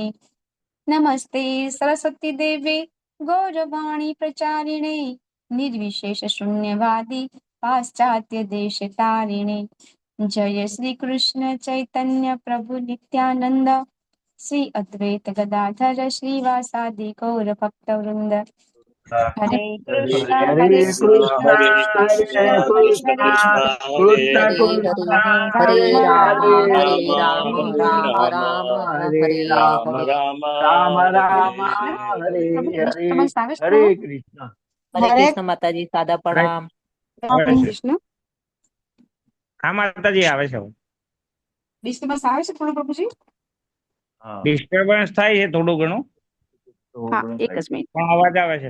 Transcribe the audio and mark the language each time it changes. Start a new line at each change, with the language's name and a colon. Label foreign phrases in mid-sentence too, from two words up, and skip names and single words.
Sanskrit: नमस्ते सरस्वती देवे गौरवाणी प्रचारिणे निर्विशेष शून्यवादी पाश्चात्य देश तारिणे। जय श्री कृष्ण चैतन्य प्रभु नित्यानंद श्री अद्वैत गदाधर श्रीवासादि गौर भक्तवृंद। हरे कृष्णा हरे हरे कृष्णा कृष्णा कृष्ण हरे कृष्ण हरे कृष्णा हरे कृष्ण हरे कृष्ण हरे हरे हरे राम राम हरे राम हरे राम राम राम हरे राम हरे। राम हरे हरे राम हरे राम राम हरे प्रभु हरे
Gujarati: डिस्टर्बન્સ આવે છે
Sanskrit: हरे પ્રભુ? कृष्ण हरे હરે
Hindi: कृष्ण माताजी सादा प्रणाम।
Gujarati: રામ કૃષ્ણ હા માતાજી આવે છે ડિસ્ટર્બન્સ આવે છે થોડું પ્રભુજી? हाँ ડિસ્ટર્બન્સ થાય છે થોડું ઘણું तो હા बड़ा એક જ મિનિટ પણ અવાજ આવે છે